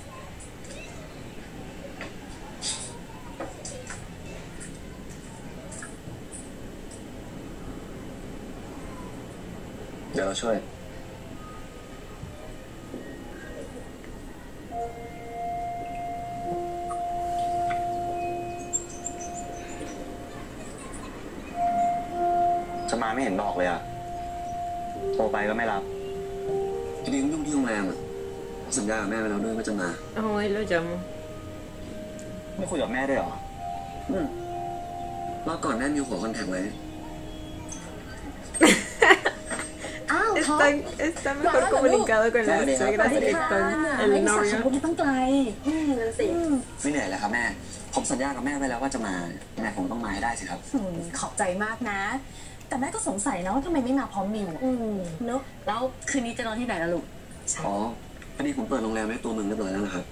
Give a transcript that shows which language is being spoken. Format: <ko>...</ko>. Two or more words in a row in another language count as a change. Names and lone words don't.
<th>เดี๋ยวเราช่วยจะมาไม่เห็น บอกเลยอะโทรไปก็ไม่รับทีนี้ยุ่งที่โรงแรมอะสัญญากับแม่ไปแล้วด้วยว่าจะมา</th> <es>Ay, lo llamo.</es> <th>ไม่คุยกับแม่ด้วยเหรอรอบก่อนแม่มีหัวคอนแทคไว้ อ้าวท็อป</th> <es>Está mejor comunicado con las suegras que con</es> <th>ไม่</th> <es>el</es> <th>ได้สาว</th> <es>novio.</es> <th>คนที่ต้องไกลนั่นสิ ไม่เหนื่อยแล้วครับแม่ ผมสัญญากับแม่ไว้แล้วว่าจะมาแม่ผมต้องมาให้ได้สิครับ ขอบใจมากนะ แต่แม่ก็สงสัยนะว่าทำไมไม่มาพร้อมมิวเนอะแล้วคืนนี้จะนอนที่ไหนล่ะลูก อ๋อพอดีผมเปิดโรงแรมไว้ตัวเมืองเรียบร้อยแล้วนะครับ</th>